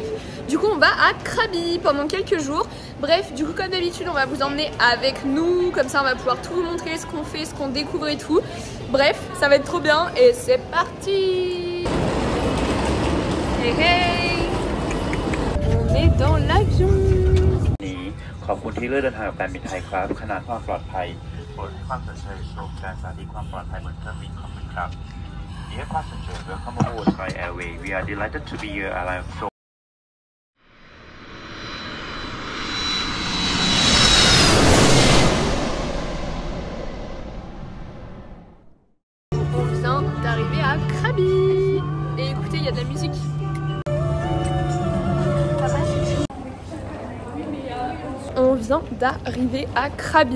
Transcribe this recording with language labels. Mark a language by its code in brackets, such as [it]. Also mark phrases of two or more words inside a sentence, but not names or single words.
[fr] Du coup, on va à Krabi pendant quelques jours. Bref, du coup, comme d'habitude, on va vous emmener avec nous. Comme ça, on va pouvoir tout vous montrer, ce qu'on fait, ce qu'on découvre et tout. Bref, ça va être trop bien et c'est parti. Hey hey. On est dans l'avion. [th] ขอบคุณที่เลือกเดินทางกับการบินไทยครับขนาดความปลอดภัยโปรดให้ความสนใจชมการสาธิตความปลอดภัยบนเครื่องบินขอบคุณครับ [en] Dear passengers, welcome aboard Thai Airways. We are delighted to be your airline. [fr] On vient d'arriver à Krabi. Et écoutez, il y a de la musique. On vient d'arriver à Krabi.